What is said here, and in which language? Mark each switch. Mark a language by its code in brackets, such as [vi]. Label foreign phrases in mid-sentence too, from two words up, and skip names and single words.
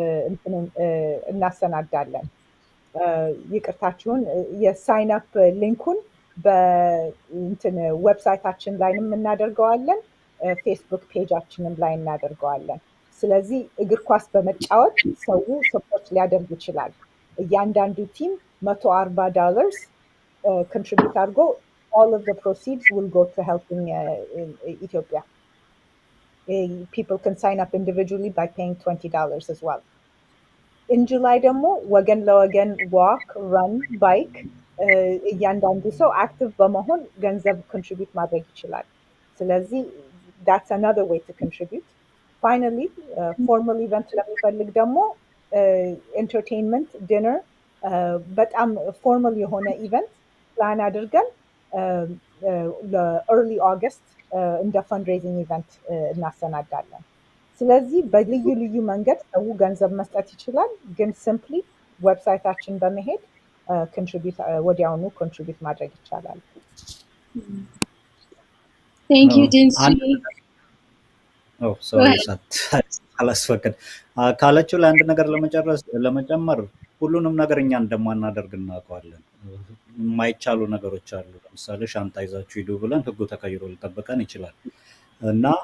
[am] እናሰናዳለን። ይቅርታችሁን የሳይን አፕ ሊንኩን በእንትን ዌብሳይታችን ላይም እናደርገዋለን፣ ፌስቡክ ፔጃችንም ላይ እናደርገዋለን። ስለዚህ እግር ኳስ በመጫወት ሰው ሰፖርት ሊያደርግ ይችላል። እያንዳንዱ ቲም $140 contribute አድርጎ [en] all of the proceeds will go to helping Ethiopia. People can sign up individually by paying $20 as well. In July [am] ደግሞ ወገን ለወገን [en] walk, run, bike [am] እያንዳንዱ ሰው አክቲቭ በመሆን ገንዘብ contribute ማድረግ ይችላል። ስለዚህ [en] that's another way to contribute. Finally, formal event [am] ለሚፈልግ ደግሞ [en] entertainment, dinner [am] በጣም formal የሆነ event ፕላን አድርገን ለearly August እንደ [en] fundraising event [am] እናሰናዳለን። ስለዚህ በልዩ ልዩ መንገድ ሰው ገንዘብ መስጠት ይችላል። ግን simply ዌብሳይታችን በመሄድ ወዲያውኑ contribute ማድረግ ይቻላል። [en] Thank you, Dinsi. [am] ሶሪ አላስፈቅድ ካለችው ለአንድ ነገር ለመጨመር ሁሉንም ነገር እኛ እንደማናደርግ እናውቀዋለን። የማይቻሉ ነገሮች አሉ። ለምሳሌ ሻንጣ ይዛችሁ ሂዱ ብለን ህጉ ተቀይሮ ሊጠበቀን ይችላል እና